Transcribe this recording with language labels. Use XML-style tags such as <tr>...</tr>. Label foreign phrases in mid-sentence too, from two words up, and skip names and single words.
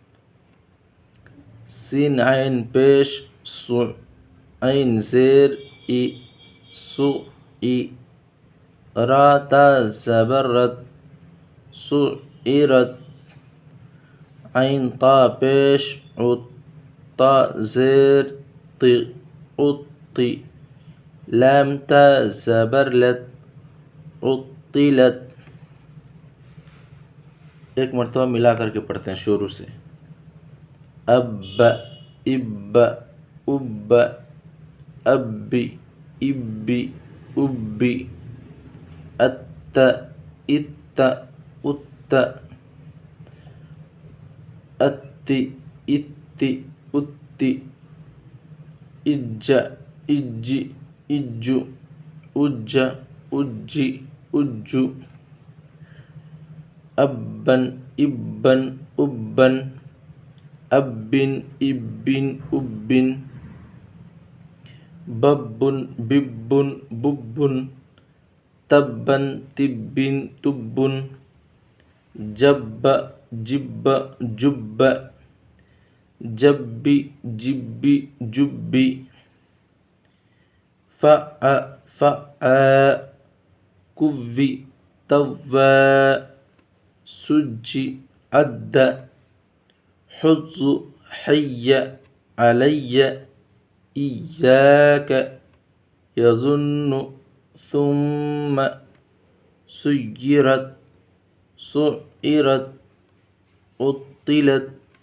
<ur>سین عین پیش سو، عین زیر ای، سوئی، را تا زبر رت، سعرت، عین طا پیش عط، طا زیر ط، عطی، لام تا زبر لت، عطلت۔ ایک مرتبہ ملا کر کے پڑھتے ہیں شروع سے۔</ur> <ar>اب، اب، اب، ابی، ابی، ابی، ات، ات، ات، اتی، اتی، اتی، اج، اج، اجو، اج، اجی، اجو، ابن، ابن، ابن، ابن، ابن، ابن، ببن، ببن، ببن، تبن، تبن، تبن، جب، جب، جب، جبی، جبی، جبی، فأ، فأ، کوی، توّا، سجی، عد، حز، حی، علی، ایاک، یظن، ثم، سیرت، سعرت، عطلت،</ar>